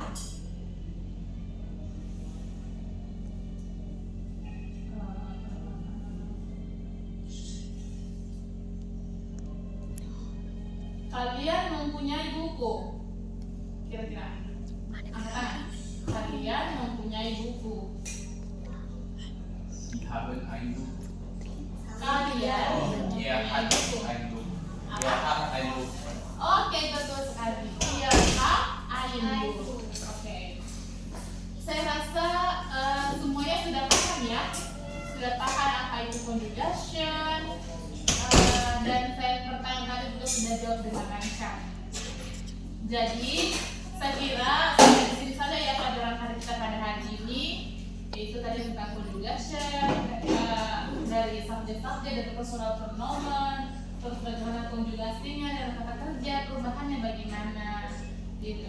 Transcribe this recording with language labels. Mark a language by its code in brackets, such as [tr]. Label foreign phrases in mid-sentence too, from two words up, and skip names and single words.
[id] Kalian mempunyai buku, kira-kira angkat tangan. Kalian mempunyai buku. [de] Sie haben ein Buch. [id] Kalian [de] Oh, ihr [id] mempunyai [de] habt [id] buku. [de] ein Buch. Ihr habt ein Buch. [id] Oke, betul sekali. [de] Ihr habt ein Buch. [id] Oke. Saya rasa semuanya sudah paham ya. Sudah paham apa itu conjugation. Dan saya pertanyaan tadi juga sudah jawab dengan lancar. Jadi saya kira sampai di sini saja ya pelajaran hari kita pada hari ini, yaitu tadi tentang conjugation, dari subjek-subjek dari personal pronoun, terus bagaimana konjugasinya dan kata kerja, perubahannya bagaimana, gitu.